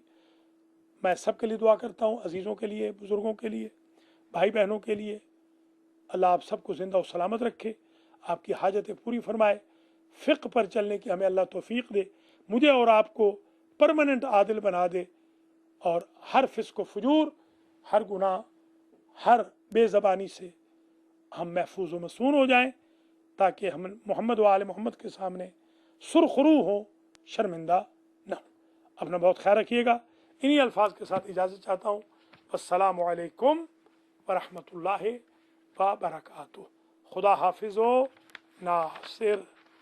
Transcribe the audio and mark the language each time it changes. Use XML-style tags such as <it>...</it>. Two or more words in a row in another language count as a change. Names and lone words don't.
<ur>میں سب کے لیے دعا کرتا ہوں، عزیزوں کے لیے، بزرگوں کے لیے، بھائی بہنوں کے لیے. اللہ آپ سب کو زندہ اور سلامت رکھے، آپ کی حاجتیں پوری فرمائے، فقہ پر چلنے کی ہمیں اللہ توفیق دے، مجھے اور آپ کو پرمانینٹ عادل بنا دے، اور ہر فسق و فجور, ہر گناہ، ہر بے زبانی سے ہم محفوظ و مصون ہو جائیں، تاکہ ہم محمد و آل محمد کے سامنے سرخرو ہو، شرمندہ نہ ہو. اپنا بہت خیال رکھیے گا. انہی الفاظ کے ساتھ اجازت چاہتا ہوں.</ur> <ar>السلام عليكم و رحمة الله و بركاته.</ar> <ur>خدا حافظ و ناصر.</ur>